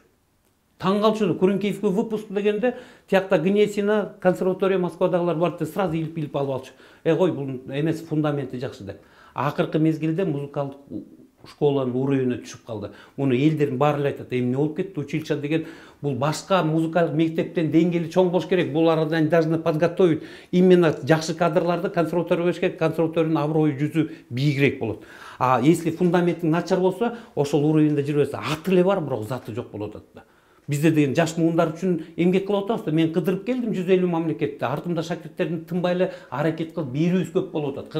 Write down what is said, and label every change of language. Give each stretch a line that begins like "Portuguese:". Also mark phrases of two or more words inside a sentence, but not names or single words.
Kyrgyz: Таң калчу, Күрүнкеевге выпуск дегенде, тиякта Гнесина, консерватория Москвадагылар барды, сразу илип алып алчу. Кой, бул эмес, фундаменти жакшы деп. Акыркы мезгилде музыкалдык школанын уровеніне түшүп калды. Муну элдердин баары эле айтат. Эмне болуп кетти? Училище деген бул башка музыкалык мектептен деңгээли чоң болуш керек. Булардан
Russian: должны подготовить именно
Kyrgyz: жакшы кадрларды консерваторияга бериш керек. Консерваториянын аброю жүзү бийигирээк болот. Если фундаментиң начар болсо, ошол уровеньде жүрөсө, аты эле бар, бирок заты жок болуп атат да. Бизде деген жаш муундар үчүн эмгек кылып атабыз да. Мен кыдырып келдим 150 мамлекетте. Артымда шакирттердин тынбай эле аракет кылып берүүбүз көп болуп атат.